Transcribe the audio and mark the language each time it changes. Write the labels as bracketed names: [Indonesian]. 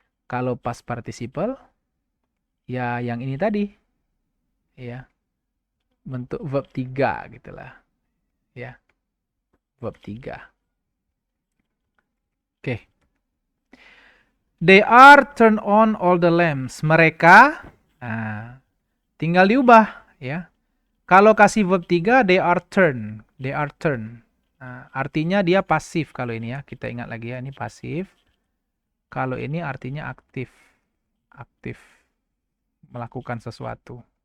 [Indonesian] Kalau past participle ya yang ini tadi. Ya. Bentuk verb 3 gitulah. Ya. Verb 3. Oke. [English] They are turn on all the lamps. [Indonesian] Mereka tinggal diubah ya. Kalau kasih verb 3 [English] they are turn. They are turn. [Indonesian] Nah, artinya dia pasif kalau ini ya. Kita ingat lagi ya, ini pasif. Kalau ini artinya aktif. Aktif melakukan sesuatu.